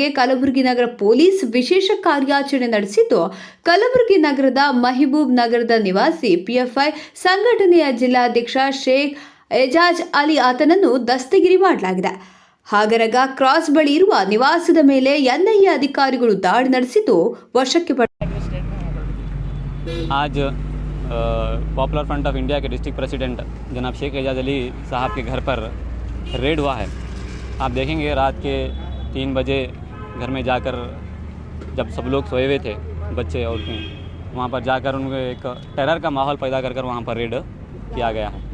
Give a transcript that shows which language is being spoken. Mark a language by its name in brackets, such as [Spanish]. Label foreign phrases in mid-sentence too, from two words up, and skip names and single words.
[Kannada] ಕಲಬುರಗಿ ನಗರ ಪೊಲೀಸ್ ವಿಶೇಷ ಕಾರ್ಯಾಚರಣೆ ನಡೆಸಿದ್ದು, ಕಲಬುರಗಿ ನಗರದ ಮಹಬೂಬ್ ನಗರದ ನಿವಾಸಿ ಪಿಎಫ್ಐ ಸಂಘಟನೆಯ ಜಿಲ್ಲಾಧ್ಯಕ್ಷ ಶೇಖ್ ಏಜಾಜ್ ಅಲಿ ಆತನನ್ನು ದಸ್ತಗಿರಿ ಮಾಡಲಾಗಿದೆ. ಹಾಗರಗ ಕ್ರಾಸ್ ಬಳಿ ಇರುವ ನಿವಾಸದ ಮೇಲೆ ಎನ್ಐಎ ಅಧಿಕಾರಿಗಳು ದಾಳಿ ನಡೆಸಿದ್ದು ವಶಕ್ಕೆ [Hindi] आज पॉपुलर फ्रंट ऑफ इंडिया के डिस्ट्रिक्ट प्रेसिडेंट जनाब शेख एजाज अली साहब के घर पर रेड हुआ है. आप देखेंगे रात के 3 बजे घर में जाकर जब सब लोग सोए हुए थे, बच्चे और वहाँ पर जाकर उनको एक टेरर का माहौल पैदा कर वहाँ पर रेड किया गया है.